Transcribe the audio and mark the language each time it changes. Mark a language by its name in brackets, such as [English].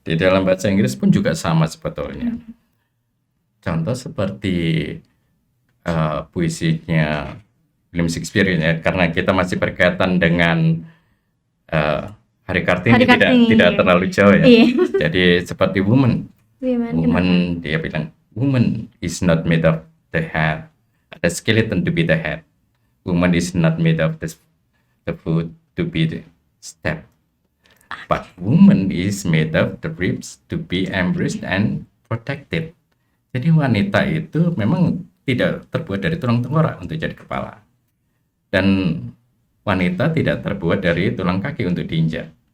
[Indonesian] Di dalam bahasa Inggris pun juga sama sebetulnya. Contoh seperti puisinya William Shakespeare ya, karena kita masih berkaitan dengan Hari Kartini, tidak terlalu jauh ya. Iya. Jadi seperti woman, Gimana? dia bilang [English] woman is not made of the head, the skeleton to be the head. Woman is not made of the foot to be the step, but woman is made of the ribs to be embraced and protected. [Indonesian] Jadi wanita itu memang tidak terbuat dari tulang tengkorak untuk jadi kepala, dan wanita tidak terbuat dari tulang kaki untuk diinjak.